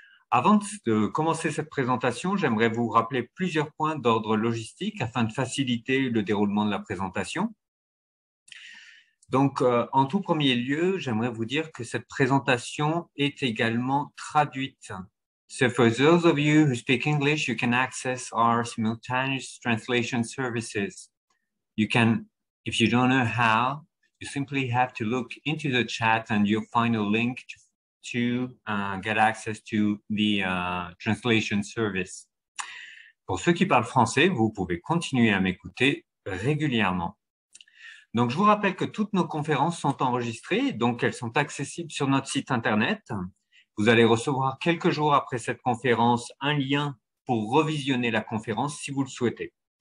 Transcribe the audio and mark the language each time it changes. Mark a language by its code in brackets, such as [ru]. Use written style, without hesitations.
[fr] Avant de commencer cette présentation, j'aimerais vous rappeler plusieurs points d'ordre logistique afin de faciliter le déroulement de la présentation. Donc, en tout premier lieu, j'aimerais vous dire que cette présentation est également traduite. [en] So for those of you who speak English, you can access our simultaneous translation services. You can, if you don't know how, you simply have to look into the chat and you'll find a link to get access to the translation service. [fr] Pour ceux qui parlent français, vous pouvez continuer à m'écouter régulièrement. Donc, je vous rappelle que toutes nos conférences sont enregistrées, donc elles sont accessibles sur notre site Internet. Vous allez recevoir quelques jours après cette conférence un lien pour revisionner la conférence si vous le souhaitez.